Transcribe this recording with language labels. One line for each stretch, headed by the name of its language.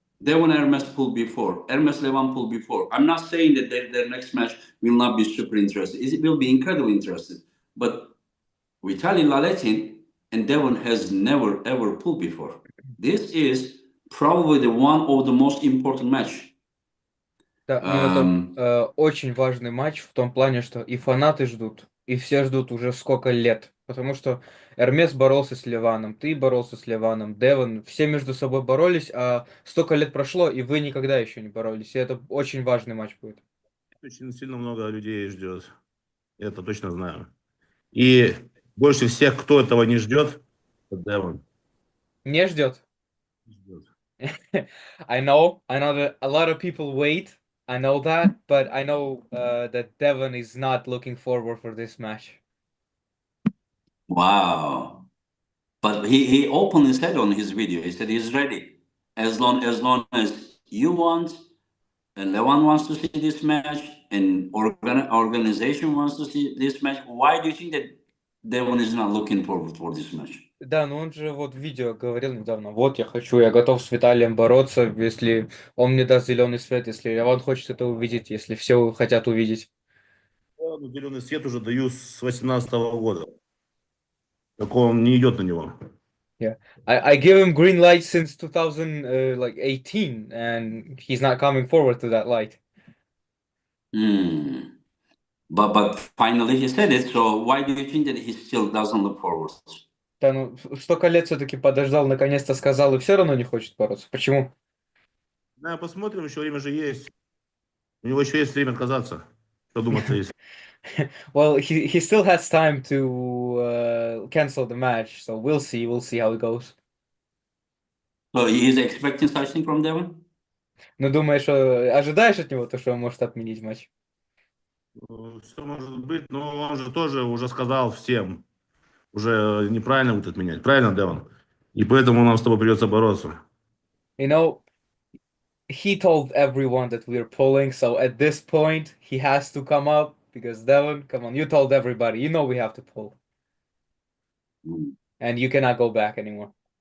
English: Devon Hermes pulled before. Hermes Levan pulled before. I'm not saying that their next match will not be super interesting. It will be incredibly interesting. But Vitalii Laletin and Devon has never ever pulled before. This is probably the one of the most important match.
Russian: Да, ну это очень важный матч в том плане, что и фанаты ждут, и все ждут уже сколько лет. Потому что Эрмес боролся с Ливаном, ты боролся с Ливаном, Девон, все между собой боролись, а столько лет прошло, и вы никогда еще не боролись. И это очень важный матч будет. Очень сильно много людей ждет. Я это точно знаю. И больше всех, кто этого не ждет, это Девон. Не ждет.
English: I know that a lot of people wait. I know that, but I know that Devon is not looking forward for this match. Wow. But he openly said on his video, he said he's ready. As long as you want, and Levan wants to see this match, and organization wants to see this match, why do you think that Devon is not looking forward for this match?
Russian: Да, но он же вот в видео говорил недавно, вот я хочу, я готов с Виталием бороться, если он мне даст зеленый свет, если он хочет это увидеть, если все хотят увидеть. Я зеленый свет уже даю с 2018 года. Так он не идет на него.
English: Yeah, I give him green light since 2018, and he's not coming forward to that light. But finally he said it. So why do you think that he still doesn't look forward?
Russian: Да, ну столько лет все-таки подождал, наконец-то сказал, и все равно не хочет бороться. Почему? Да, посмотрим, еще время же есть. У него еще есть время отказаться. Что думаться есть.
English: Well, he still has time to cancel the match, so we'll see how it goes. So he is expecting something from Devon?
Russian: Ну, думаешь, ожидаешь от него то, что он может отменить матч? Все может быть, но он же тоже уже сказал всем. Уже неправильно будет отменять. Правильно, Девон? И поэтому нам с тобой придется бороться.
English: You know, he told everyone that we're pulling, so at this point, he has to come up because Devon, come on, you told everybody, you know we have to pull. And you cannot go back anymore.